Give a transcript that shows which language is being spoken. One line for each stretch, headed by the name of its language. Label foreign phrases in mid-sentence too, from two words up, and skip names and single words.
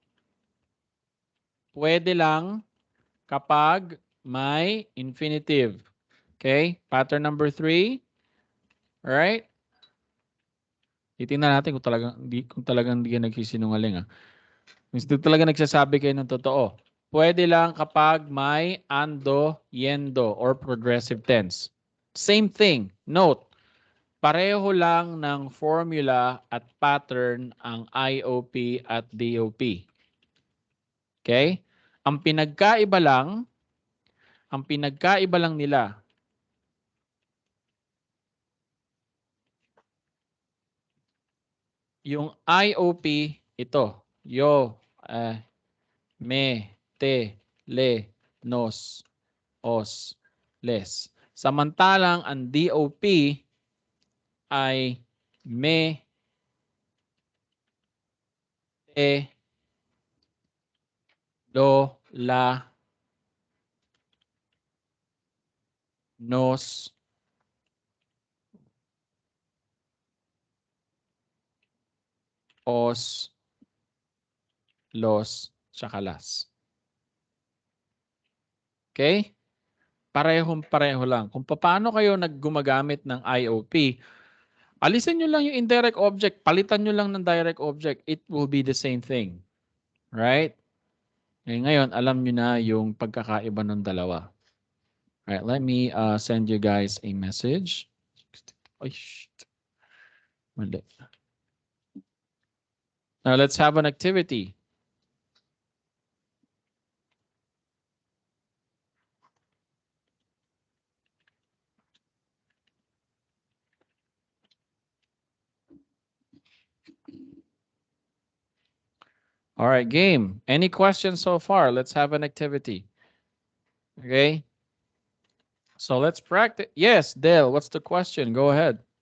Filipino: Pwede lang kapag may infinitive.
English: Okay? Pattern number 3. Alright?
Filipino: Titingnan natin kung talagang hindi ka nagsisinungaling. Kung talaga nagsasabi kayo ng totoo. Pwede lang kapag may
Spanish: ando, yendo,
English: or progressive tense. Same thing. Note,
Filipino: pareho lang ng formula at pattern ang IOP at DOP.
English: Okay?
Filipino: Ang pinagkaiba lang nila yung IOP, ito.
Spanish: Yo, me, te, le, nos, os, les.
Filipino: Samantalang ang DOP ay
Spanish: me, te, lo, la, nos, os, los,
Filipino: tsaka las. Okay? Parehong-pareho lang. Kung paano kayo naggumagamit ng IOP, alisin nyo lang yung indirect object, palitan nyo lang ng direct object,
English: it will be the same thing. Right?
Filipino: Ngayon, alam nyo na yung pagkakaiba ng dalawa.
English: Alright, let me send you guys a message. Ay, shit. Now let's have an activity. All right, game. Any questions so far? Let's have an activity. Okay. So let's practice. Yes, Dale, what's the question? Go ahead.